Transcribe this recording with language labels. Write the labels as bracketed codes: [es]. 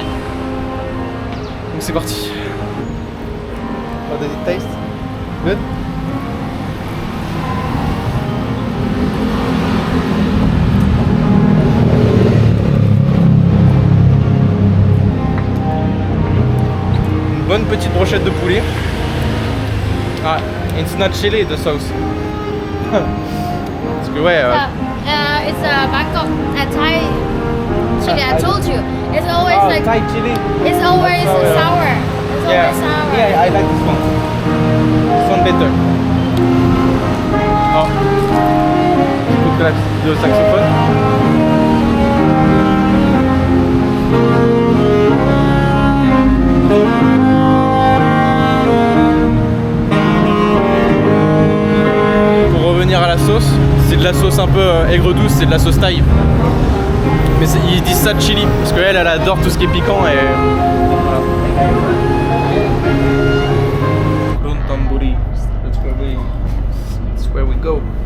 [fr] Donc c'est parti. [en] How does it taste? Good? [fr] Une bonne petite brochette de poulet. [en] Ah, it's not chili the sauce. [fr] Parce que ouais. [en] It's a Bangkok, a Thai chili. I told you, it's always like Thai chili. it's always So, sour. It's always sour. Yeah, I like this one. This one better. Oh. [fr] Écoute la petite de saxophone. Pour revenir à la sauce, c'est de la sauce un peu aigre douce, c'est de la sauce thaï. Mais ils disent ça de chili, parce qu'elle elle adore tout ce qui est piquant et voilà. [en] Dontamburi, that's where we go.